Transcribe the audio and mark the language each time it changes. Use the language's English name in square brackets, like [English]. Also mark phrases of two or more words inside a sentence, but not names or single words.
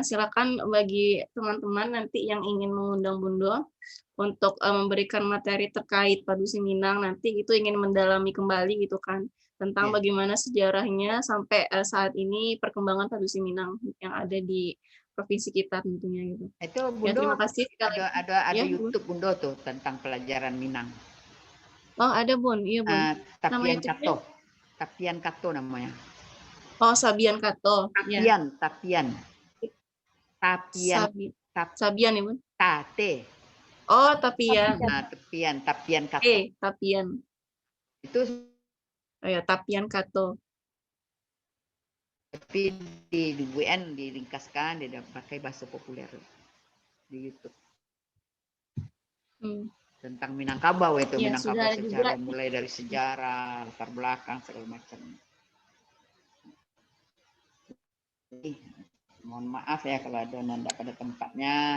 [Indonesian] Silakan bagi teman-teman nanti yang ingin mengundang Bundo untuk memberikan materi terkait Padusi Minang, nanti itu ingin mendalami kembali gitu kan tentang bagaimana sejarahnya sampai saat ini perkembangan Padusi Minang yang ada di provinsi kita tentunya gitu. Itu Bundo, ya, terima kasih. Ada ya, YouTube Bundo tuh tentang pelajaran Minang. Oh, ada Bun, iya Bun. Tapian Kato. Tapian Kato namanya. Oh, Sabian Kato. Tapian, ya. Tapian. Sabian ya Bun. Tate. Oh, Tapian. Tapian Kato. Tapian. Itu ya, Tapian Kato. Tapi di UN diringkaskan, dia pakai bahasa populer di YouTube. Tentang Minangkabau itu, ya, Minangkabau secara mulai dari sejarah, latar belakang, segala macam. Mohon maaf ya kalau ada nanda pada tempatnya.